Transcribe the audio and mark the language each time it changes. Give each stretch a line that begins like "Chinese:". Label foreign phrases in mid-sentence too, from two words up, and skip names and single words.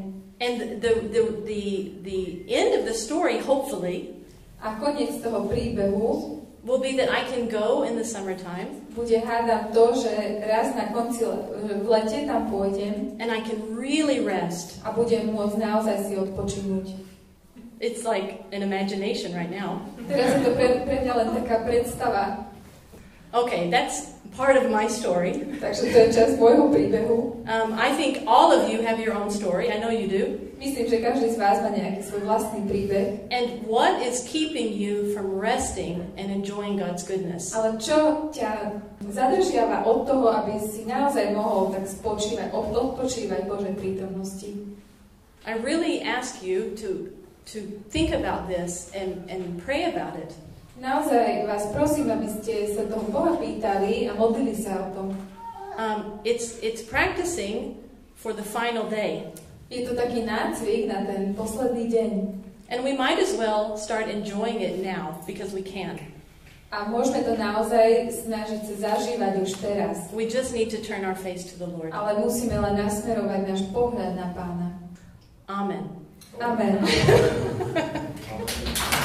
English: And the end of the story, hopefully,
Slovak: A koniec toho príbehu
English: will be that I can go in the summertime
Slovak: bude hádam to, že raz na konci v lete tam pôjdem
English: and I can really rest.
Slovak: a budem môcť naozaj si odpočinúť.
English: It's like an imagination right now.
Slovak: Teraz je to pre mňa len taká predstava.
English: Okay, that's part of my story.
Slovak: Takže to je časť môjho príbehu.
English: I think all of you have your own story. I know you do.
Slovak: Myslím, že každý z vás má nejaký svoj vlastný príbeh.
English: And what is keeping you from resting and enjoying God's goodness?
Slovak: Ale čo ťa zadržiava od toho, aby si naozaj mohol tak spočívať, odpočívať Božej prítomnosti?
English: I really ask you to think about this and pray about it.
Slovak: Naozaj vás prosím, aby ste sa toho Boha pýtali a modlili sa o tom.
English: It's practicing for the final day.
Slovak: Je to taký nácvik na ten posledný deň.
English: And we might as well start enjoying it now because we can.
Slovak: A môžeme to naozaj snažiť sa zažívať už teraz.
English: We just need to turn our face to the Lord.
Slovak: Ale musíme len nasmerovať náš pohľad na Pána.
English: Amen.
Slovak: Amen.